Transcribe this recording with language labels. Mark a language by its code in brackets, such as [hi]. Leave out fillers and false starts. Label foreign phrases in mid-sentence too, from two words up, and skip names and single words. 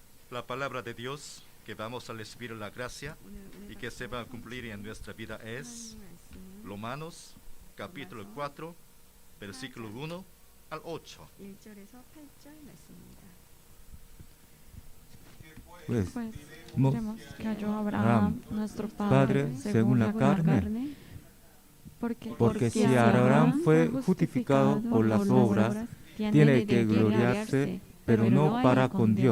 [es] la palabra de Dios que vamos a recibir la gracia y que se va a cumplir en nuestra vida es Romanos capítulo 4, versículo 1 al 8. [ko] 1절에서 8절 말씀입니다. [es] Pues, Pues mo- creemos que halló a Abraham, nuestro padre, Padre, según la carne, porque si Abraham fue justificado por las obras, tiene que gloriarse, pero no para con Dios.